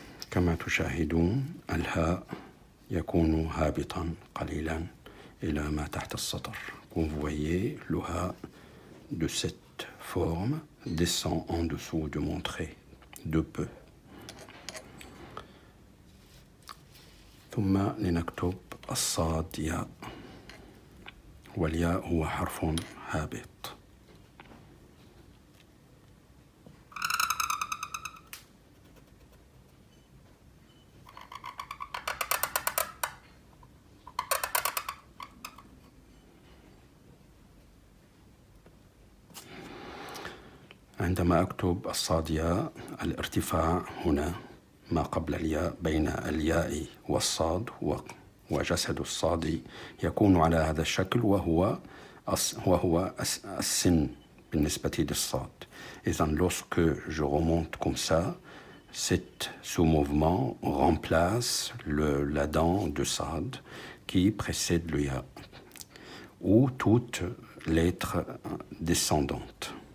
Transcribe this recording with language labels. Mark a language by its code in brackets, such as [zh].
[ar] كما تشاهدون الهاء يكون هابطا قليلا إلى ما تحت السطر. [fr] Comme vous voyez, le ha de cette forme descend en dessous de mon trait de peu. [ar] ثم لنكتب الصاد ياء، والياء هو حرف هابط. عندما أكتب الصاد ياء، الارتفاع هنا ما قبل الياء بين الياء والصاد وجسد الصاد يكون على هذا الشكل، وهو السن بالنسبة للصاد. إذن [fr] lorsque je remonte comme ça, ce mouvement remplace la dent de sad qui précède le ya, ou toute lettre descendante.